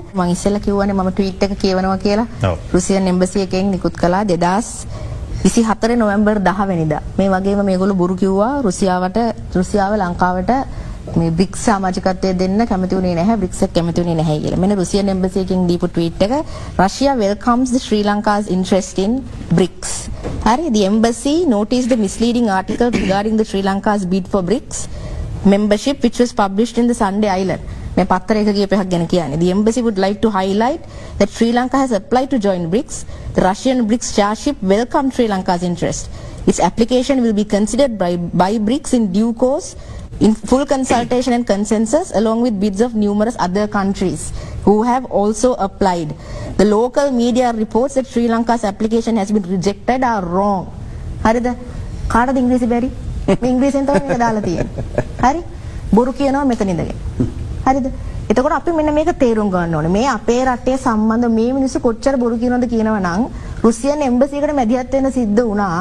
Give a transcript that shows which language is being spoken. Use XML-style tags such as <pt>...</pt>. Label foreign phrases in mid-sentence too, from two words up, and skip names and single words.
<si>මම ඉස්සෙල්ලා කිව්වනේ මම ට්වීට් එක කියවනවා කියලා.</si> <en>Russian embassy</en> <si>එකෙන් නිකුත් කළා 2024 නොවැම්බර් 10 වෙනිදා. මේ වගේම මේගොල්ලෝ බොරු කිව්වා රුසියාව ලංකාවට මේ බ්‍රික්ස් සමාජිකත්වයේ දෙන්න කැමති වුණේ නැහැ, බ්‍රික්ස් එක කැමති වුණේ නැහැ කියලා. මෙන්න රුසියන් එම්බසි එකෙන් දීපු ට්වීට් එක</si> <en>Russia welcomes the Sri Lanka's interest in BRICS. Hari, the embassy noticed the misleading article regarding the Sri Lanka's bid for BRICS membership which was published in the Sunday Island.</en> <si>මේ පත්තරයක කියප එකක් ගැන කියන්නේ.</si> <en>The embassy would like to highlight that Sri Lanka has applied to join BRICS. The Russian BRICS chairship welcomed Sri Lanka's interest. Its application will be considered by BRICS in due course in full consultation and consensus along with bids of numerous other countries who have also applied. The local media reports that Sri Lanka's application has been rejected are wrong.</en> <si>හරිද? කාටද ඉංග්‍රීසි බැරි? මේ ඉංග්‍රීසියෙන් තමයි මේක දාලා තියෙන්නේ. හරි? බොරු කියනවා මෙතන ඉඳගෙන. හරිද? එතකොට අපි මෙන්න මේක තේරුම් ගන්න ඕනේ. මේ අපේ රටේ සම්බන්ධ මේ මිනිස්සු කොච්චර බොරු කියනවද කියනවා නම්</si> <en>Russian embassy</en> <si>එකට මැදිහත් වෙන්න සිද්ධ වුණා.</si>